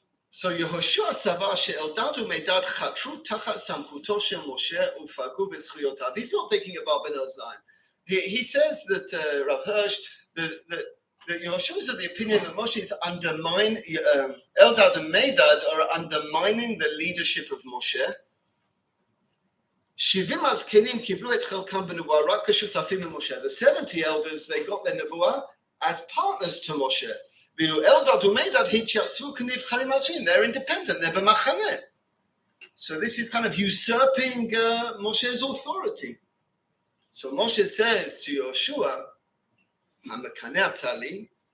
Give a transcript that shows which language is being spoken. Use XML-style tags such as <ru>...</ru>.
<he>So Yehoshua סבר שאלדד ומדד חתרו תחת סמכותו של משה ופגעו בזכויותיו.</he> <en>He's not taking a Barbanel's line. He says that Rav Hirsch, that Yehoshua is of the opinion that Moshe is undermining, Eldad and Medad are undermining the leadership of Moshe.</en> <he>70 הזקנים קיבלו את חלקם בנבואה רק כשותפים למשה.</he> <en>The 70 elders, they got their nevuah as partners to Moshe.</en> <he>Eldad ומדד התייצבו כנבחרים עצמיים.</he> <en>They're independent, they're במחנה. So this is kind of usurping Moshe's authority. So Moshe says to Yehoshua,</en> <he>המקנא אתה לי,</he>